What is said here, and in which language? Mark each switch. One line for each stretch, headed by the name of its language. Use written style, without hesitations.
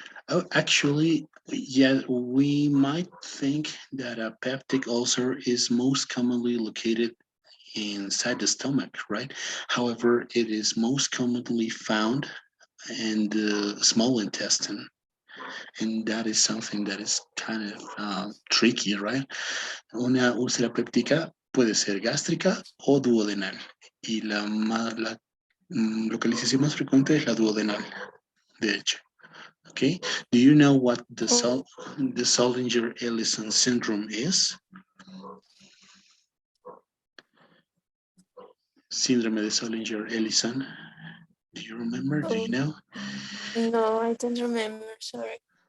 English: Oh, actually, yeah, we might think that a peptic ulcer is most commonly located inside the stomach, right? However, it is most commonly found in the small intestine. And that is something that is kind of tricky, right?
Spanish: Una úlcera péptica puede ser gástrica o duodenal. Y la localización más frecuente es la duodenal, de hecho.
English: Okay. Do you know what the Solinger-Ellison syndrome is?
Spanish: Síndrome de Solinger-Ellison.
English: Do you remember? Do you know? No, I don't remember, sorry.